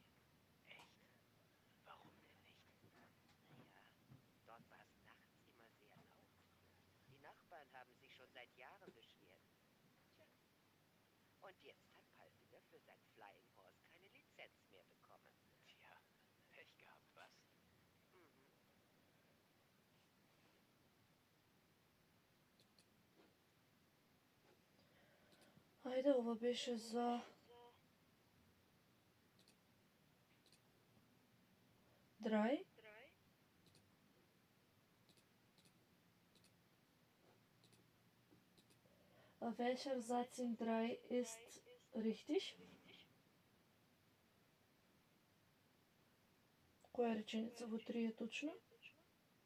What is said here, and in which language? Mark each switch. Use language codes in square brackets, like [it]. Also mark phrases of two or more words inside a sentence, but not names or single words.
[de] Echt? Warum denn nicht? Naja, dort war es nachts immer sehr laut. Die Nachbarn haben sich schon seit Jahren beschwert. Tja. Und jetzt hat Palfinger für sein Flying Horse keine Lizenz mehr bekommen. Tja, Pech gehabt, was? Mhm. [mk] Ајде, ова беше за Драј. [de] Welcher Satz in 3 ist richtig? [mk] Која реченица во 3 е точна?